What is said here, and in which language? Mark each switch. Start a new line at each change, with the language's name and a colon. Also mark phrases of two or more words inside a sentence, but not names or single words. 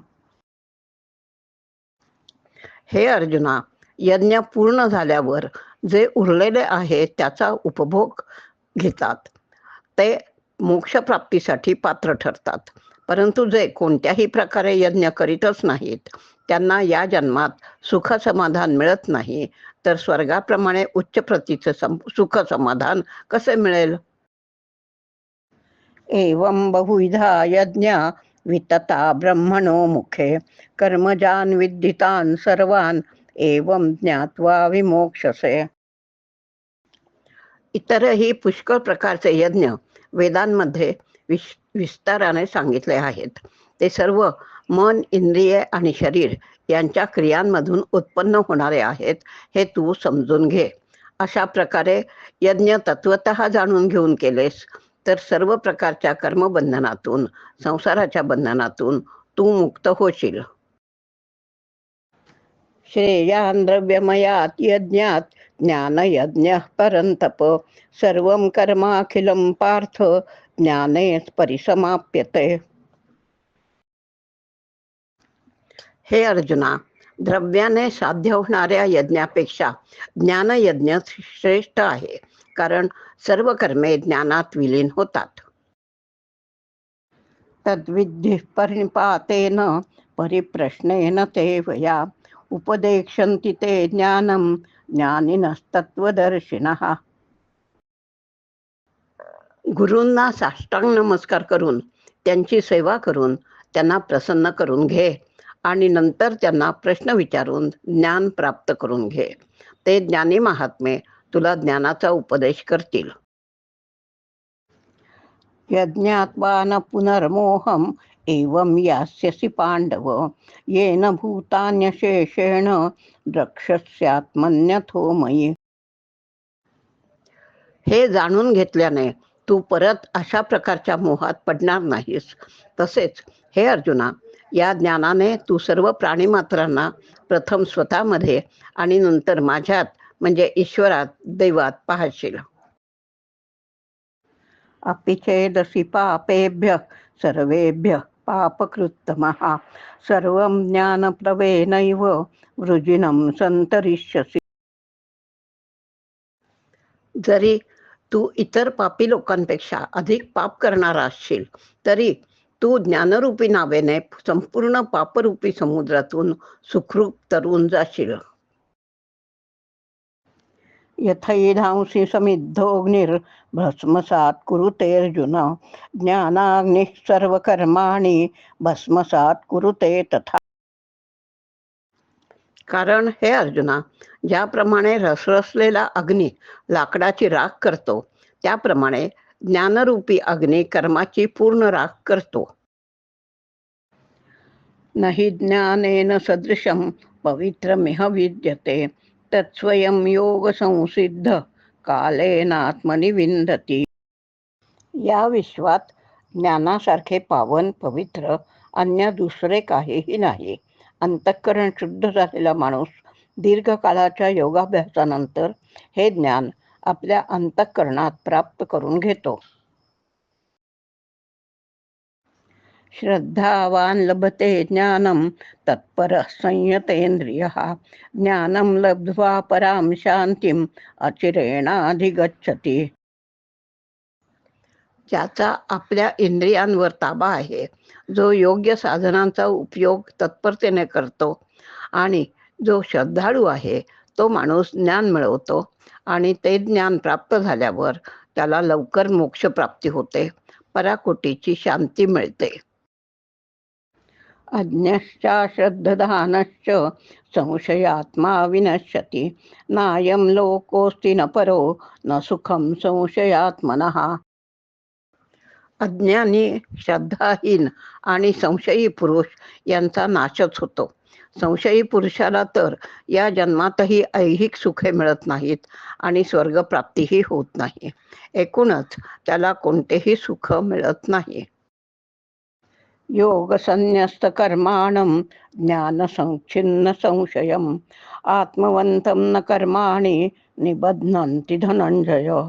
Marathi: हे अर्जुना, यज्ञ पूर्ण झाल्यावर जे उरलेले आहे त्याचा उपभोग घेतात ते मोक्षप्राप्तीसाठी पात्र ठरतात. परंतु जे कोणत्याही प्रकारे यज्ञ करीतच नाहीत त्यांना या जन्मात सुख समाधान मिळत नाही, तर स्वर्गाप्रमाणे उच्च प्रतीचे सुख समाधान कसे मिळेल?
Sanskrit: एवं बहुविधा यज्ञा वितता ब्रह्मणो मुखे कर्मजान विद्धितान सर्वान एवं ज्ञात्वा विमोक्षसे.
Marathi: इतरही पुष्कळ प्रकारचे यज्ञ वेदांमध्ये विस्ताराने सांगितले आहेत. ते सर्व मन, इंद्रिये आणि शरीर यांच्या क्रियांमधून उत्पन्न होणारे आहेत हे तू समजून घे. अशा प्रकारे यज्ञ तत्वतः जाणून घेऊन केलेस तर सर्व प्रकारच्या कर्मबंधनातून, संसाराच्या बंधनातून तू मुक्त होशील.
Sanskrit: श्रेयान् द्रव्यमयात् यज्ञात् ज्ञानयज्ञः परन्तप सर्वं कर्माखिलं पार्थ ज्ञाने परिसमाप्यते.
Marathi: हे अर्जुना, द्रव्याने साध्य होणाऱ्या यज्ञापेक्षा ज्ञानयज्ञ श्रेष्ठ आहे, कारण सर्व कर्मे ज्ञानात विलीन होतात.
Sanskrit: तद्विद्धि परिपातेन परिप्रश्नेन ते वया उपदेक्षन्ति ते ज्ञानं ज्ञानिनस्तत्त्वदर्शिनः.
Marathi: गुरूंना साष्टांग नमस्कार करून त्यांची सेवा करून त्यांना प्रसन्न करून घे आणि नंतर त्यांना प्रश्न विचारून ज्ञान प्राप्त करून घे. ते ज्ञानी महात्मे तुला ज्ञानाचा उपदेश करतील.
Sanskrit: यज्ञात्वा न पुनर्मोहम एवं यास्यसि पांडव येन भूतान्यशेषेण द्रक्ष्यस्यात्मन्यथो मयि.
Marathi: हे जाणून घेतल्याने तू परत अशा प्रकारच्या मोहात पडणार नाहीस. तसेच हे अर्जुना, या ज्ञानाने तू सर्व प्राणीमात्रांना प्रथम स्वतःमध्ये आणि नंतर माझ्यात म्हणजे ईश्वरात, देवात पाहशील.
Sanskrit: अपि चेदसि पापेभ्यः सर्वेभ्यः पापकृत्तमः सर्वं ज्ञानप्लवेनैव वृजिनं संतरिष्यसि.
Marathi: जरी तू इतर पापी लोकांपेक्षा अधिक पाप करणारा असशील तरी तू ज्ञानरूपी नावेने संपूर्ण पापरूपी समुद्रातून सुखरूप तरून जाशील.
Sanskrit: यथैधांसि समिद्धोऽग्निर्भस्मसात् कुरुते अर्जुन ज्ञानाग्निः सर्वकर्माणि भस्मसात् कुरुते तथा.
Marathi: कारण हे अर्जुना, ज्याप्रमाणे रसरसलेला अग्नी लाकडाची राख करतो त्याप्रमाणे ज्ञानरूपी अग्नी कर्माची पूर्ण राख करतो.
Sanskrit: नहि ज्ञानेन सदृशं पवित्रमिह विद्यते तत्स्वयं योग संसिद्ध कालेनात्मनि विंदती.
Marathi: या विश्वात ज्ञानासारखे पावन पवित्र अन्य दुसरे काहीही नाही. अंतःकरण शुद्ध झालेला माणूस दीर्घकाळाच्या योगाभ्यासानंतर हे ज्ञान आपल्या अंतःकरणात प्राप्त करून घेतो.
Sanskrit: श्रद्धावान लभते ज्ञानम तत्परः संयतेंद्रियः ज्ञानम लब्ध्वा पराम शांतीम अचिरेणाधिगच्छति.
Marathi: ज्याचा आपल्या इंद्रियांवर ताबा आहे, जो योग्य साधनांचा उपयोग तत्परतेने करतो आणि जो श्रद्धाळू आहे, तो माणूस ज्ञान मिळवतो आणि ते ज्ञान प्राप्त झाल्यावर त्याला लवकर मोक्षप्राप्ती होते, पराकोटीची शांती मिळते.
Sanskrit: अज्ञश्चाश्रद्धधानश्च संशयात्मा विनश्यति नायं लोकोऽस्ति न परो न सुखं संशयात्मनः.
Marathi: अज्ञानी, श्रद्धाहीन आणि संशयी पुरुष यांचा नाशच होतो. संशयी पुरुषाला तर या जन्मातही ऐहिक सुखे मिळत नाहीत आणि स्वर्गप्राप्तीही होत नाही. एकूणच त्याला कोणतेही सुख मिळत नाही.
Sanskrit: योग संन्यस्त कर्माणं ज्ञान संच्छिन्न संशयम आत्मवंतं न कर्माणि निबध्नन्ति धनंजय.